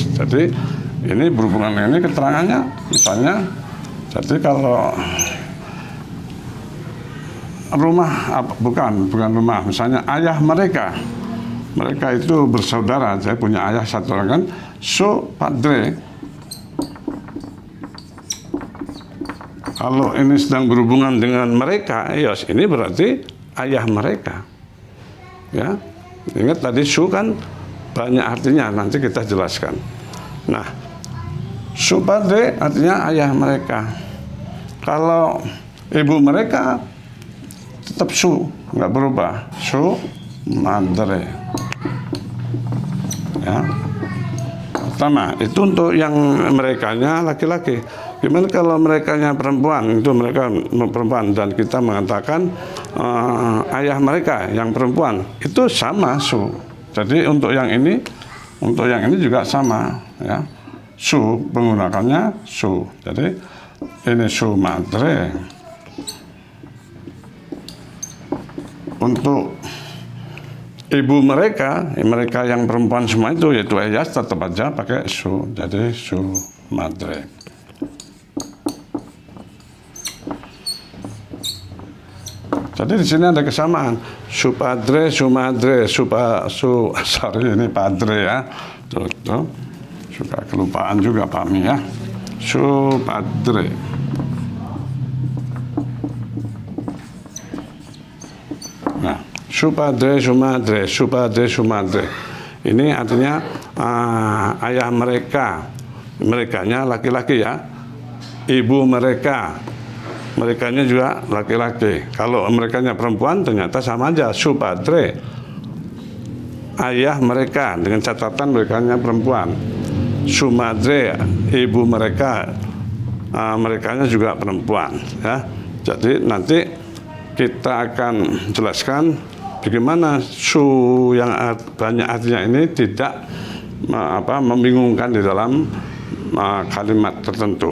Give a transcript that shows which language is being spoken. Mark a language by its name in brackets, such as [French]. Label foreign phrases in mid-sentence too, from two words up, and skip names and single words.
[Indonesian] Jadi ini berhubungan ini keterangannya, misalnya, jadi kalau rumah, bukan rumah, misalnya ayah mereka itu bersaudara, saya punya ayah satu orang kan, [Spanish] so padre. [Indonesian] Kalau ini sedang berhubungan dengan mereka, yes, ini berarti ayah mereka. Ya, ingat tadi su kan banyak artinya, nanti kita jelaskan. Nah, [Spanish] su padre [Indonesian] artinya ayah mereka. Kalau ibu mereka tetap su, nggak berubah, [Spanish] su madre. [Indonesian] Ya. Pertama, itu untuk yang merekanya laki-laki. Gimana kalau merekanya perempuan? Itu mereka perempuan dan kita mengatakan ayah mereka yang perempuan itu sama su. Jadi untuk yang ini juga sama ya. Su menggunakannya su. Jadi ini [Spanish] su madre. [Indonesian] Untuk ibu mereka yang perempuan semua itu yaitu ayah tetap aja pakai su. Jadi [Spanish] su madre. [Indonesian] Jadi di sini ada kesamaan, [Spanish] su padre, su madre, [Indonesian] sorry ini padre ya, tuh, suka kelupaan juga Pak Mi ya, [Spanish] su padre. Nah, su padre, su madre, su padre, su madre. [Indonesian] Ini artinya ayah merekanya laki-laki ya, ibu merekanya juga laki-laki. Kalau merekanya perempuan ternyata sama aja, [Spanish] su padre. [Indonesian] Ayah mereka dengan catatan merekanya perempuan. [Spanish] Su madre, [Indonesian] ibu mereka, merekanya juga perempuan. Ya. Jadi nanti kita akan jelaskan bagaimana su yang banyak artinya ini tidak membingungkan di dalam kalimat tertentu.